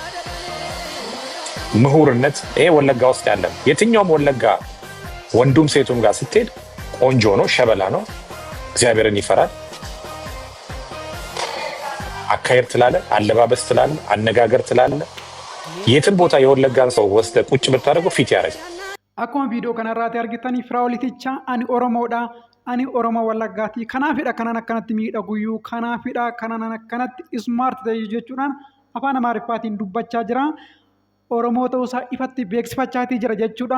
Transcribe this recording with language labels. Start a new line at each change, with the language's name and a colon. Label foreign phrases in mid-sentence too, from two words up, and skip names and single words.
Amharic: ምሁርነት ይሄ ወለጋ ውስጥ ያለ የትኛውም ወለጋ ወንዱም ሴቱም ጋር ስትሄድ ቆንጆ ነው፣ ሸበላ ነው፣ እግዚአብሔርን ይፈራል። አካሄድ ትላለ፣ አለባበስ ትላለ፣ አነጋገር ትላለ። የትም ቦታ የወለጋን ሰው ወስደ ቁጭ ብታደርገው ፊት ያደርጋል።
Oromo: Akkuma viidiyoo kanarraati argitanii Firaa'ol Itichaa ani Oromoodha ani Oromoo Wallaggaati kanaafidha kanan akkanatti miidhaguyyuu kanaafidha kanan akkanatti ismaart ta'e jechuudhaan afaan Amaariffaatiin dubbachaa jira. Oromoo ta'uusaa ifatti beeksifachaatii jira jechuudha.